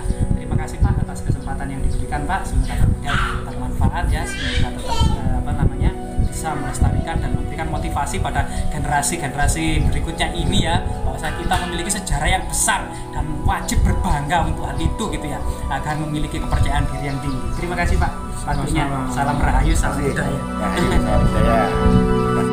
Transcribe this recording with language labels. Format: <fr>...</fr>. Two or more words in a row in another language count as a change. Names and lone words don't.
<id>Terima kasih Pak atas kesempatan yang diberikan Pak, semoga kemudian bermanfaat ya, semoga tetap bisa melestarikan dan memberikan motivasi pada generasi-generasi berikutnya ini ya, bahwa kita memiliki sejarah yang besar dan wajib berbangga untuk hal itu gitu ya, agar memiliki kepercayaan diri yang tinggi. Terima kasih Pak. Salam Rahayu, salam budaya. Rahayu, salam budaya.</id>